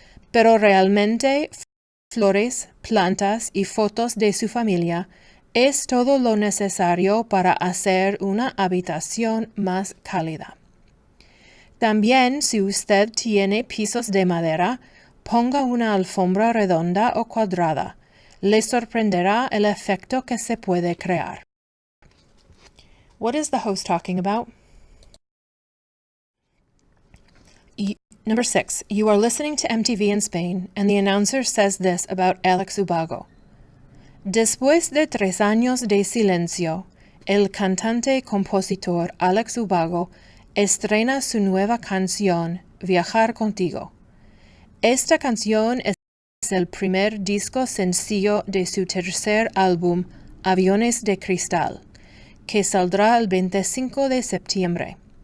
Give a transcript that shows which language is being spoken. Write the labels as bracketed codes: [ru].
[es] Pero realmente flores, plantas y fotos de su familia es todo lo necesario para hacer una habitación más cálida. También, si usted tiene pisos de madera, ponga una alfombra redonda o cuadrada. Le sorprenderá el efecto que se puede crear. [en] What is the host talking about? Number 6. You are listening to MTV in Spain, and the announcer says this about Alex Ubago. [es] Después de 3 años de silencio, el cantante y compositor Alex Ubago estrena su nueva canción, Viajar Contigo. Esta canción es el primer disco sencillo de su tercer álbum, Aviones de Cristal, que saldrá el 25 de septiembre.